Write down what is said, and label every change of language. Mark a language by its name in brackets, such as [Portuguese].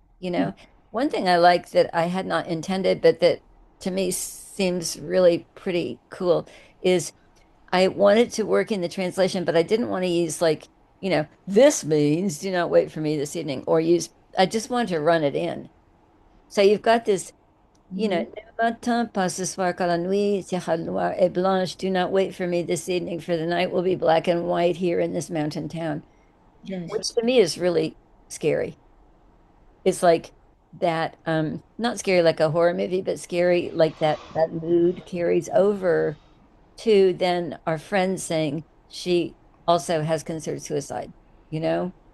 [English] You know, one thing I like that I had not intended, but that to me seems really pretty cool is I wanted to work in the translation, but I didn't want to use like, this means do not wait for me this evening or I just wanted to run it in. So you've got this Mhm. [French] ne matin pas ce soir car la nuit sera noire et blanche. [English] Do not wait for me this evening, for the night will be black and white here in this mountain town, Yes. which to me is really scary. It's like that, not scary like a horror movie, but scary like that mood carries over to then our friend saying she also has considered suicide, you know?